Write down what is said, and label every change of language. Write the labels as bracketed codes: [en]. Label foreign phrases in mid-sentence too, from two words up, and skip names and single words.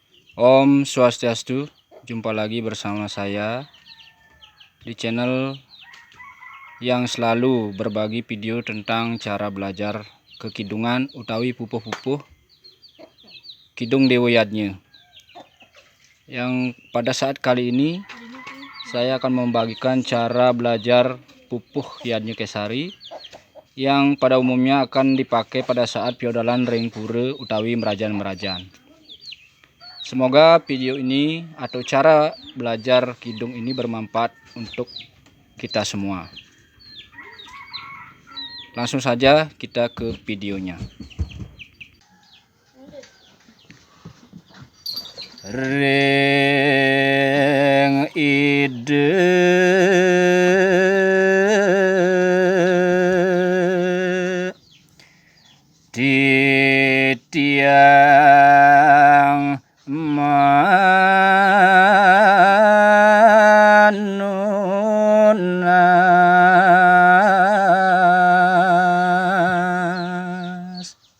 [id] Om Swastiastu, jumpa lagi bersama saya di channel yang selalu berbagi video tentang cara belajar kekidungan utawi pupuh-pupuh kidung dewayatnya. Yang pada saat kali ini saya akan membagikan cara belajar pupuh yadnya kesari yang pada umumnya akan dipakai pada saat piodalan [ban] ring pura utawi merajan-merajan. [id] Semoga video ini atau cara belajar kidung ini bermanfaat untuk kita semua. Langsung saja kita ke videonya. [ban] Ring ide di tiang manunas